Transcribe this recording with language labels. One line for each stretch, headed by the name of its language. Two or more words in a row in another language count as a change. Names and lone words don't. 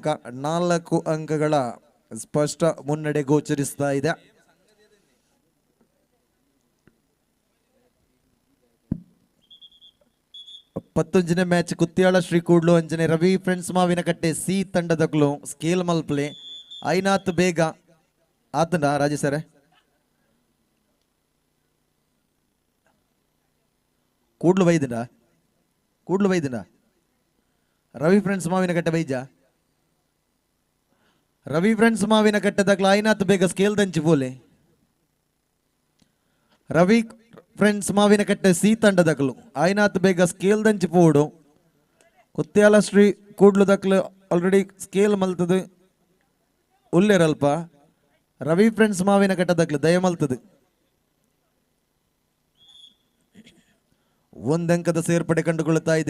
Kannada: 4 ಅಂಕಗಳ ಸ್ಪಷ್ಟ ಮುನ್ನಡೆ ಗೋಚರಿಸ್ತಾ ಇದೆ.
Tulu: ಪತ್ತೊಂಜನೇ ಮ್ಯಾಚ್ ಕುತ್ಯಾಳ ಶ್ರೀ ಕೂಡ್ಲು ಅಂಜನೆ ರವಿ ಫ್ರೆಂಡ್ಸ್ ಮಾವಿನಕಟ್ಟೆ ಸಿ ತಂಡದಗಳು ಸ್ಕೇಲ್ ಮಲ್ಪ್ಲೆ ಐನಾತ್ ಬೇಗ ಆತನ ರಾಜೇಶರೇ ಕೂಡ್ಲು ಬೈದಿನ ರವಿ ಫ್ರೆಂಡ್ಸ್ ಮಾವಿನಕಟ್ಟೆ ಬೈಜ ರವಿ ಫ್ರೆಂಡ್ಸ್ ಮಾವಿನಕಟ್ಟೆದಾಗ್ಲ ಐನಾತ್ ಬೇಗ ಸ್ಕೇಲ್ ದಂಚಿ ಬೋಲೆ ರವಿ ಫ್ರೆಂಡ್ಸ್ ಮಾವಿನಕಟ್ಟೆ ಸಿ ತಂಡದಕ್ಲು ಐನಾತ್ ಬೇಗ ಸ್ಕೇಲ್ ದಂಚಿ ಪೋಡು ಕುತ್ಯಾಲ ಶ್ರೀ ಕೂಡ್ಲುದಕ್ಲು ಆಲ್ರೆಡಿ ಸ್ಕೇಲ್ ಮಲ್ತದು ಉಲ್ಲೇರಲ್ಪ ರವಿ ಫ್ರೆಂಡ್ಸ್ ಮಾವಿನಕಟ್ಟೆದಕ್ಲು ದಯ ಮಲ್ತದು
Kannada: 1 ಅಂಕದ ಸೇರ್ಪಡೆ ಕಂಡುಕೊಳ್ಳುತ್ತಾ ಇದೆ.